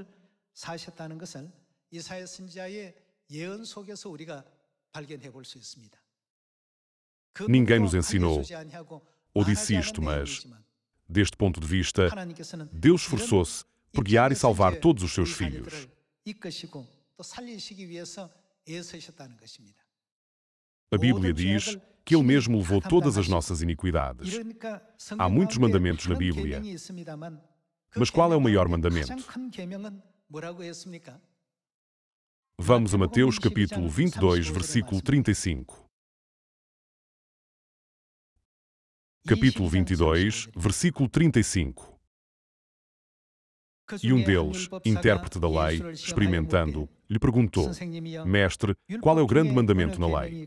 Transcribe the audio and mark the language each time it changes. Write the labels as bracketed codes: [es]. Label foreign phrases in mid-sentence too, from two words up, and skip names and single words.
[pt] Ninguém nos ensinou ou disse isto, mas, deste ponto de vista, Deus esforçou-se por guiar e salvar todos os seus filhos. [ko] 이끄시고 또 살리시기 위해서 애쓰셨다는 것입니다. [pt] A Bíblia diz que Ele mesmo levou todas as nossas iniquidades. [ko] 이러니까 [pt] Há muitos mandamentos na Bíblia. Mas qual é o maior mandamento? [ko] 가장 큰 계명은 뭐라고 했습니까? [pt] Vamos a Mateus capítulo 22, versículo 35. Capítulo 22, versículo 35. E um deles, intérprete da lei, experimentando, lhe perguntou: Mestre, qual é o grande mandamento na lei?